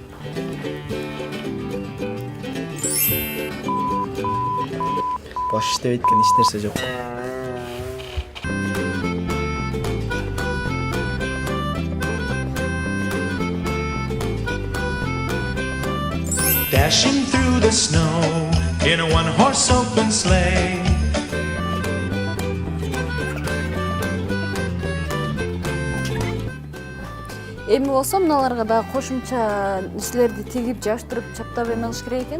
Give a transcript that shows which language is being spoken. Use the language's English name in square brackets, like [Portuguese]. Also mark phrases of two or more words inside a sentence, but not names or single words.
[Kyrgyz] Баш иштебейт экен, эч нерсе жок. [English] Dashing through the snow in a one-horse open sleigh. [Kyrgyz] Эми болсо мыналарга да кошумча нерселерди тигип, жаштырып, чаптап эме кылыш керек экен.